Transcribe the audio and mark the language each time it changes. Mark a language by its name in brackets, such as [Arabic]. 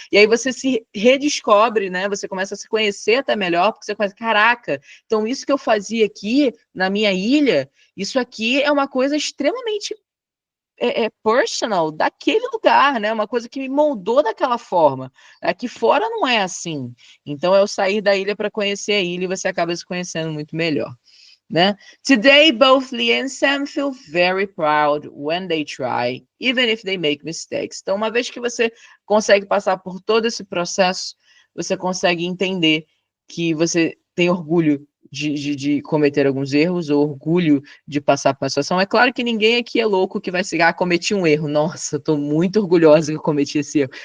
[Portuguese] E aí você se redescobre, né? Você começa a se conhecer até melhor, porque você começa, caraca, então isso que eu fazia aqui na minha ilha, isso aqui é uma coisa extremamente personal daquele lugar, né? Uma coisa que me moldou daquela forma. Aqui fora não é assim. Então, eu sair da ilha para conhecer a ilha e você acaba se conhecendo muito melhor. Né? [English] Today, both Lee and Sam feel very proud when they try, even if they make mistakes. [Portuguese] Então, uma vez que você consegue passar por todo esse processo, você consegue entender que você tem orgulho de cometer alguns erros, ou orgulho de passar por uma situação. É claro que ninguém aqui é louco que vai chegar, cometi um erro. Nossa, estou muito orgulhosa que eu cometi esse erro.